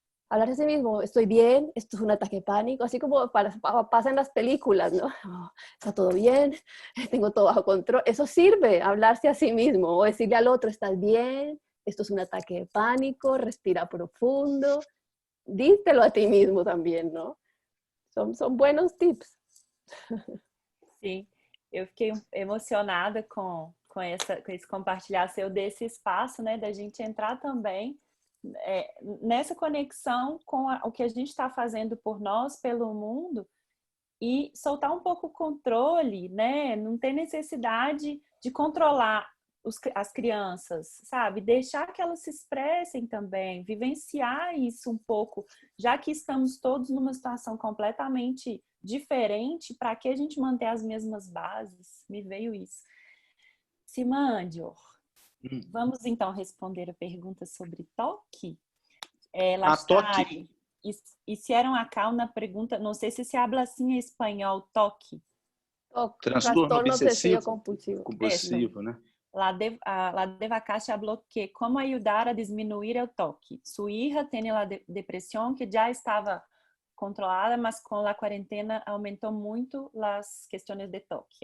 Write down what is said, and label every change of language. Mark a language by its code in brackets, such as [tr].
[es] Hablarse a sí mismo, estoy bien, esto es un ataque de pánico, así como pasa en las películas, ¿no? Oh, está todo bien, tengo todo bajo control. Eso sirve, hablarse a sí mismo, o decirle al otro, estás bien, esto es un ataque de pánico, respira profundo. Dítelo a ti mismo también, ¿no? Son buenos tips. [pt] Sim, eu fiquei emocionada com esse compartilhar seu desse espaço, né, da gente entrar também nessa conexão com o que a gente está fazendo por nós, pelo mundo, e soltar um pouco o controle, né? Não ter necessidade de controlar as crianças, sabe? Deixar que elas se expressem também, vivenciar isso um pouco, já que estamos todos numa situação completamente diferente, para que a gente manter as mesmas bases? Me veio isso. Simandior, vamos então responder a pergunta sobre toque. Toque. [es] Hicieron acá una pregunta, no sé si se habla así en español, toque. [pt] Transtorno obsessivo compulsivo, né? [es] La Devakashi habló que cómo ayudar a disminuir el toque. Su hija tiene la depresión que ya estaba controlada, mas con la cuarentena aumentó mucho las cuestiones de toque.